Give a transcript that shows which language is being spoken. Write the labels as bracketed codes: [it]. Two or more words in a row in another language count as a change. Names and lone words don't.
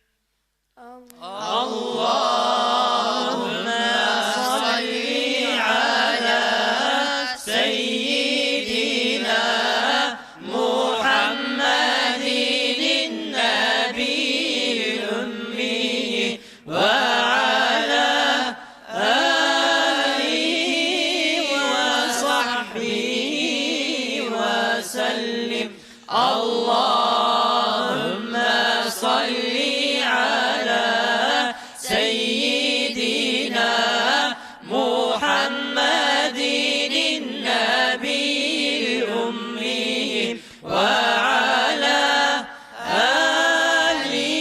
[ar] اللهم صل على سيدنا محمد النبي الأمي وعلى آله وصحبه وسلم. Allahümme صل على سيدنا محمد النبي الأمي وعلى آله